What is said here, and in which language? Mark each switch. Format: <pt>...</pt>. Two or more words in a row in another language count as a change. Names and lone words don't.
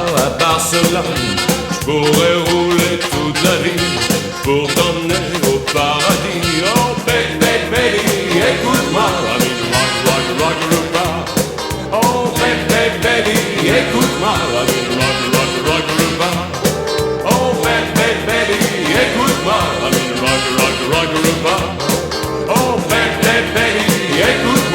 <fr>à Barcelone, je pourrais rouler toute la vie pour t'emmener au paradis.</fr> <en>Oh baby, baby, baby,</en> <fr>écoute-moi.</fr> <en>I mean rock, rock, rock, rumba. Oh baby, baby, baby,</en> <fr>écoute-moi.</fr> <en>I mean rock, rock, rock, rumba. Oh baby, baby, baby,</en> <fr>écoute-moi.</fr> <en>I mean rock, rock, rock, rumba. Oh baby, baby, baby,</en> <fr>écoute-moi.</fr>